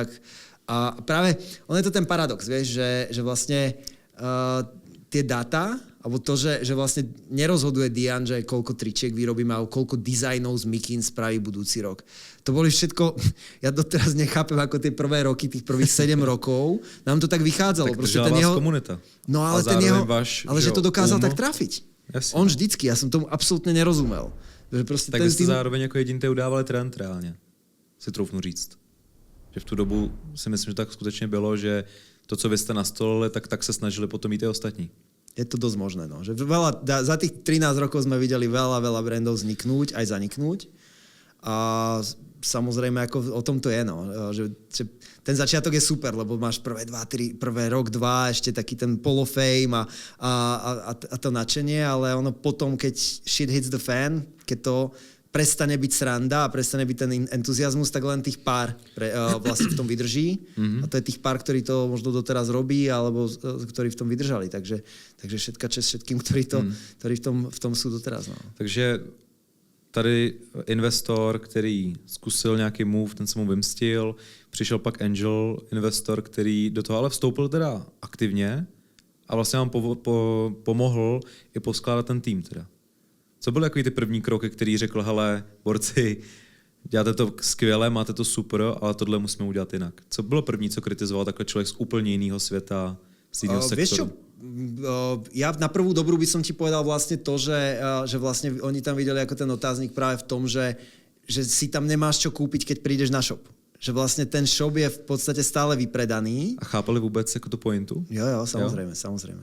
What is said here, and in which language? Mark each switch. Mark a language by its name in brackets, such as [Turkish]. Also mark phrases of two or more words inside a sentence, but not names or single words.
[Slovak] A práve, on je to ten paradox, vieš, že vlastne tie data, alebo to, že vlastne nerozhoduje Dian, že koľko tričiek vyrobíme, alebo koľko dizajnov z Mikin spraví budúci rok. To boli všetko, ja doteraz nechápem, ako tie prvé roky, tých prvých 7 rokov, nám to tak vychádzalo. [Czech] Tak držela vás komunita. [Slovak] No ale a ale že to dokázal tak trafiť. [Czech] Jasně. [Slovak] On vždycky, ja som tomu absolútne nerozumel. Že proste Tak ten [Czech] vy jste [Slovak] tým... [Czech] zároveň jako jediný udávali trend reálně. Si troufnu říct. Že v tu dobu si myslím, že tak skutečně bylo, že to, co vy jste nastolili, tak se snažili potom jít i ostatní. [Slovak] Je to dosť možné. No. Že za tých 13 rokov sme videli veľa brandov vzniknúť, aj zaniknúť. A samozrejme, ako o tom to je. No. Že ten začiatok je super, lebo máš prvé rok, dva, ešte taký ten polofame a to nadšenie, ale ono potom, keď [English] shit hits the fan, [Slovak] keď to prestane byť sranda a prestane byť ten entuziasmus, tak len tých pár vlastne v tom vydrží. A to je tých pár, ktorí to možno doteraz robí, alebo ktorí v tom vydržali. Takže všetka čest všetkým, ktorí v tom sú doteraz. No. [Czech] Takže tady investor, který zkusil nějaký move, ten se mu vymstil, přišel pak [English] angel investor, [Czech] který do toho ale vstoupil teda aktivně a vlastně vám pomohl i poskládat ten tým teda. Co byly takový ty první kroky, který řekl, hele, borci, děláte to skvěle, máte to super, ale tohle musíme udělat jinak. Co bylo první, co kritizoval takhle člověk z úplně jiného světa, z jiného sektoru? [Slovak] Vieš čo? Ja na prvú dobrú by som ti povedal vlastne to, že vlastne oni tam videli ako ten otáznik práve v tom, že si tam nemáš čo kúpiť, keď prídeš na shop. Že vlastne ten shop je v podstate stále vypredaný. [Czech] A chápali vůbec jako tu pointu? [Slovak] Jo, samozrejme.